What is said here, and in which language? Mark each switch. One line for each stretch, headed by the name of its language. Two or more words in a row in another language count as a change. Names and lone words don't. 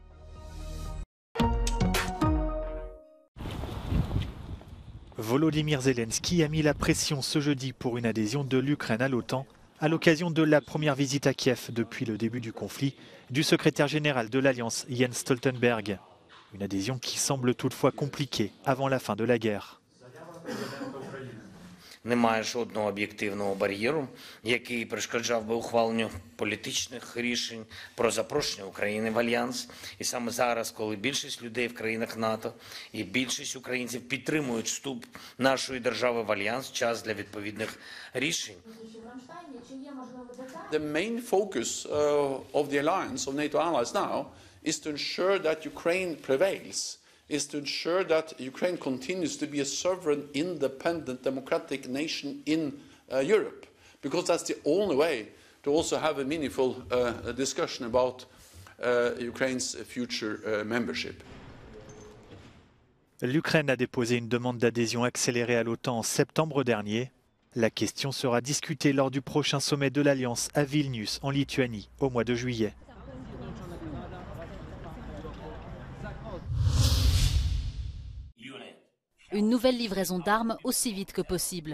French: Volodymyr Zelensky a mis la pression ce jeudi pour une adhésion de l'Ukraine à l'OTAN à l'occasion de la première visite à Kiev depuis le début du conflit du secrétaire général de l'Alliance Jens Stoltenberg. Une adhésion qui semble toutefois compliquée avant la fin de la guerre.
Ukrainian: Немає жодного об'єктивного бар'єру, який перешкоджав би ухваленню політичних рішень про запрошення України в Альянс. І саме зараз, коли більшість людей в країнах НАТО і більшість українців підтримують вступ нашої держави в Альянс, час для відповідних рішень.
English: The main focus of the alliance, of NATO allies now, is to ensure that Ukraine prevails. Is to ensure that Ukraine continues to be a sovereign, independent, democratic nation in Europe, because that's the only way to also have a meaningful discussion about Ukraine's future membership.
French: L'Ukraine a déposé une demande d'adhésion accélérée à l'OTAN en septembre dernier. La question sera discutée lors du prochain sommet de l'Alliance à Vilnius, en Lituanie, au mois de juillet. Une nouvelle livraison d'armes aussi vite que possible.